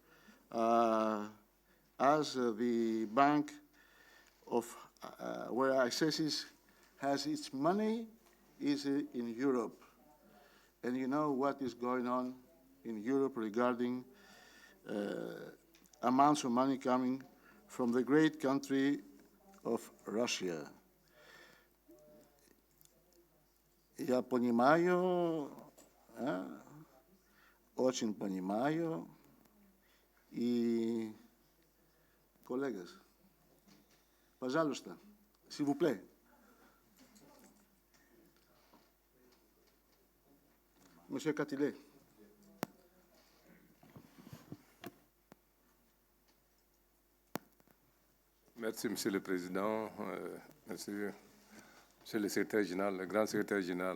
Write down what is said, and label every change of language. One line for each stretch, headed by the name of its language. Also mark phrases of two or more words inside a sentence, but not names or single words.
English: as the bank of where ICC's has its money is in Europe, and you know what is going on in Europe regarding amounts of money coming from the great country of Russia.
Russian: Я понимаю, очень понимаю, и, коллегас, пожалуйста,
French: s'il vous plaît. Monsieur Catile. Merci, Monsieur le Président. Merci, Monsieur le Secrétaire Général, le Grand Secrétaire Général.